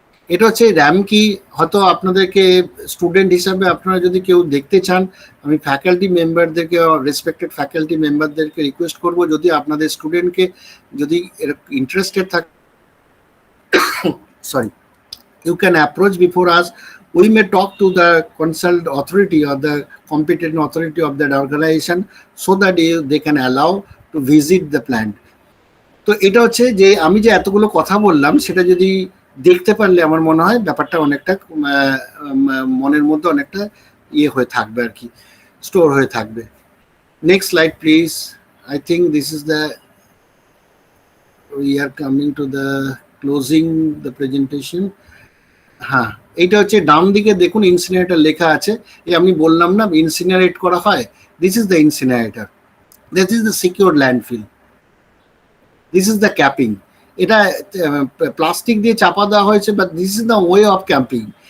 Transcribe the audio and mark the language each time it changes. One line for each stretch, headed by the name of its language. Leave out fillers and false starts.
Bangla: এটা হচ্ছে র্যাম কি, হয়তো আপনাদেরকে স্টুডেন্ট হিসাবে আপনারা যদি কেউ দেখতে চান, আমি ফ্যাকাল্টি মেম্বারদেরকে, রেসপেক্টেড ফ্যাকাল্টি মেম্বারদেরকে রিকোয়েস্ট করব, যদি আপনাদের স্টুডেন্টকে যদি ইন্টারেস্টেড থাকে,
English: sorry, you can approach before us. We may talk to the concerned authority or the competent authority of that organization so that they can allow to visit the plant.
Bangla: তো এটা হচ্ছে যে আমি যে এতগুলো কথা বললাম, সেটা যদি দেখতে পারলে আমার মনে হয় ব্যাপারটা অনেকটা মনের মধ্যে অনেকটা ইয়ে হয়ে থাকবে আর কি, স্টোর হয়ে থাকবে।
English: Next slide please. I think this is the, we are coming to the closing the presentation.
Bangla: হ্যাঁ, এইটা হচ্ছে ডান দিকে দেখুন ইনসিনারেটর লেখা আছে। এই আমি বললাম না ইনসিনারেট করা হয়,
English: This is the incinerator, this is the secure landfill, this is the capping.
Bangla: এটা প্লাস্টিক দিয়ে চাপা দেওয়া হয়েছে,
English: But this is the way of camping.